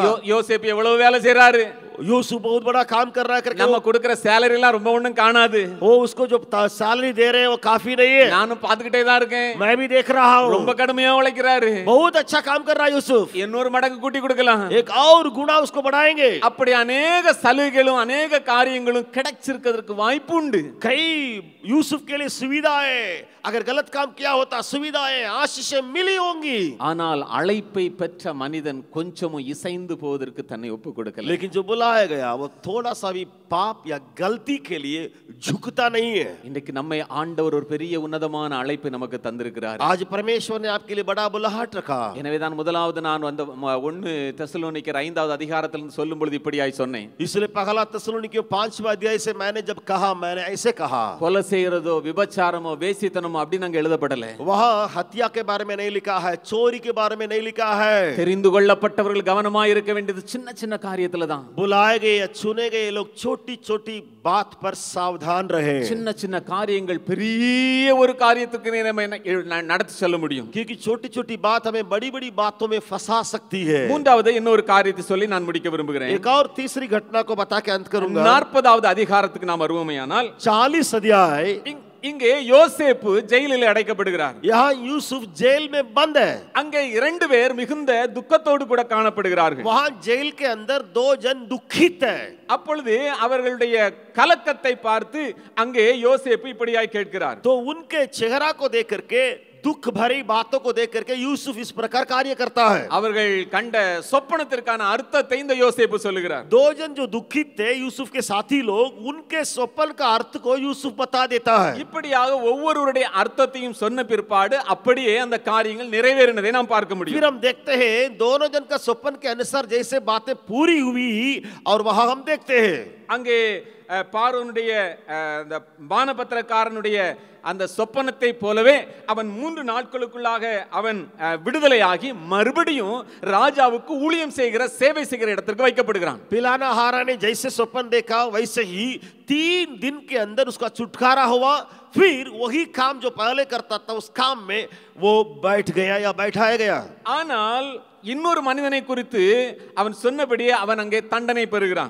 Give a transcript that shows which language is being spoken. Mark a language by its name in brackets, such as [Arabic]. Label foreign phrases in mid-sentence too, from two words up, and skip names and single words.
[Tamil] யோசேப்பு எவ்வளவு வேலை செய்றாரு, [Hindi] यूसुफ बहुत बड़ा काम कर रहा है करके [Tamil] நம்ம கொடுக்கிற சேலரி எல்லாம் ரொம்ப ஒண்ணும் காணாது, [Hindi] वो उसको जो सैलरी दे रहे हैं वो काफी नहीं है, [Tamil] நானும் பாத்துக்கிட்டே தான் இருக்கேன், [Hindi] मैं भी देख रहा हूँ, [Tamil] ரொம்ப கடுமையா உழைக்கிறாரு, [Hindi] बहुत अच्छा काम कर रहा है यूसुफ, [Tamil] இன்னொரு மடங்கு கூட்டி கொடுக்கலாம், [Hindi] एक और गुना उसको बढ़ाएंगे। [Tamil] அப்படி अनेक சலுகைகளும் अनेक காரியங்களும் கிடைச்சிருக்கிறதுக்கு வாய்ப்பு உண்டு। [Hindi] कई यूसुफ के लिए सुविधाएं, अगर गलत काम किया होता सुविधाएं आशीषें मिली होंगी, [Tamil] ஆனால் அழைப்பை பெற்ற மனிதன் கொஞ்சமும் இசைந்து போவதற்கு தன்னை ஒப்பு கொடுக்கல। [Hindi] लेकिन जो बुलाया गया वो थोड़ा सा भी पाप या गलती के लिए झुकता नहीं है। [Tamil] இன்னைக்கு நம்மை ஆண்டவர் ஒரு பெரிய உன்னதமான அழைப்பை நமக்கு தந்திருக்கிறார்। [Hindi] आज परमेश्वर ने आपके लिए बड़ा बुलाहट रखा। [Tamil] எனவேதான் முதலாவது நான் அந்த 1 தெசலோனிக்கர் 5வது அதிகாரத்திலிருந்து சொல்லும் பொழுது இப்படியாய் சொன்னேன், [Hindi] इसलिए पहला तेसलोनिकियों 5वां अध्याय से मैंने जब कहा, मैंने ऐसे कहा, [Tamil] கொலை செய்யறதோ விபச்சாரமோ வேசித்தனமோ அப்படி நாங்க எழுதப்படல, [Hindi] वहाँ हत्या के बारे में नहीं लिखा है, चोरी के बारे में नहीं लिखा है। [Tamil] தெரிந்து கொள்ளப்பட்டவர்கள் கவனமாய் இருக்க வேண்டியது சின்ன சின்ன காரியத்துல தான்। [Hindi] बुलाए गए या चुने गए लोग छोटी छोटी बात पर सावधान रहे, [Tamil] சின்ன சின்ன காரியங்கள் பெரிய ஒரு காரியத்துக்கு நம்ம நடத்தி செல்ல முடியும், [Hindi] क्योंकि छोटी छोटी बात हमें बड़ी बड़ी बातों में फंसा सकती है। [Tamil] மூன்றாவது இன்னொரு காரியத்தை சொல்லி நான் முடிக்க விரும்புகிறேன்। [Hindi] एक और तीसरी घटना को बता के अंत करूंगा। [Tamil] 40வது அதிகாரத்துக்கு நாம் வருவோமேயானால் [Hindi] 40 अध्याय, [Tamil] இங்கே யோசேப்பு ஜெயிலில் அடைக்கப்படுகிறார், [Hindi] यहाँ यूसुफ जेल में बंद है, [Tamil] அங்கே 2 பேர் மிகுந்த துக்கத்தோடு கூட காணப்படுகிறார்கள், [Hindi] वहाँ जेल के अंदर 2 जन दुखित है। [Tamil] அப்பொழுது அவர்களுடைய கலக்கத்தை பார்த்து அங்கே யோசேப்பு இப்படியாய் கேட்கிறார், [Hindi] तो उनके चेहरा को देख करके, दुख भरी बातों को देख करके यूसुफ इस प्रकार कार्य करता है। [Tamil] அவர்கள் கண்ட சொப்பனத்திற்கான அர்த்தத்தை இந்த யோசேப்பு சொல்லுகிறார்। [Hindi] 2 जन जो दुखित थे यूसुफ के साथी लोग, उनके स्वप्न का अर्थ को यूसुफ बता देता है। [Tamil] இப்படியாக ஒவ்வொருவருடைய அர்த்தத்தையும் சொன்ன பிற்பாடு அப்படியே அந்த காரியங்கள் நிறைவேறினதை நாம் பார்க்க [Hindi] फिर [Tamil] முடியும்। [Hindi] हम देखते हैं दोनों जन का स्वप्न के अनुसार जैसे बातें पूरी हुई और वहां हम देखते हैं [Tamil] அங்கே பார்வோனுடைய அந்த பானபத்திரக்காரனுடைய அந்த சொப்பனத்தை போலவே அவன் 3 நாட்களுக்குள்ளாக அவன் விடுதலையாகி மறுபடியும் ராஜாவுக்கு ஊழியம் செய்கிற சேவை செய்கிற இடத்திற்கு வைக்கப்படுகிறான். [Hindi] पिलाना हारा ने जैसे स्वप्न देखा वैसे ही 3 दिन के अंदर उसका छुटकारा हुआ. फिर वही काम जो पहले करता था उस काम में वो बैठ गया या बैठाया गया. [Tamil] ஆனால் இன்னொரு மனிதனை குறித்து அவன் சொன்னபடியே அவன் அங்கே தண்டனை பெறுகிறான்.